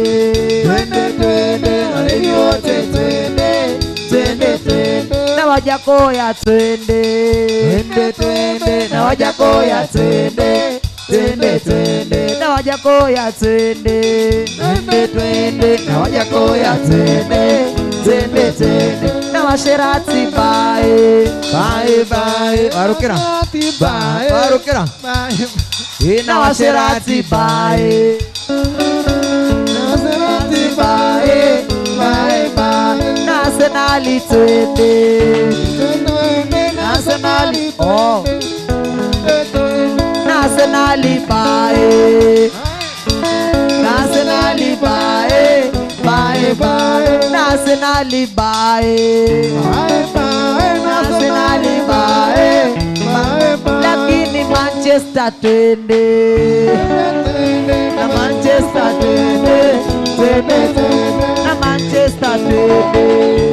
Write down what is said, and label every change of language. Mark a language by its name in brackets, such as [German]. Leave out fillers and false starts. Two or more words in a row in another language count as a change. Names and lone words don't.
[Swahili] twende twende walevi wote twende twende twende na Wajakoya twende twende twende na Wajakoya twende twende twende na Wajakoya twende twende twende na Wajakoya twende twende twende na Washerati bae [English] bye bye [Swahili] warukira bye warukira bye na Washerati bae na Washerati [English] bye bye bye [Swahili] na Arsenali twende na Arsenali oh na Arsenali bae na Arsenali bae bae bae na Arsenali bae na Arsenali bae lakini Manchester twende na Manchester twende twende na Manchester twende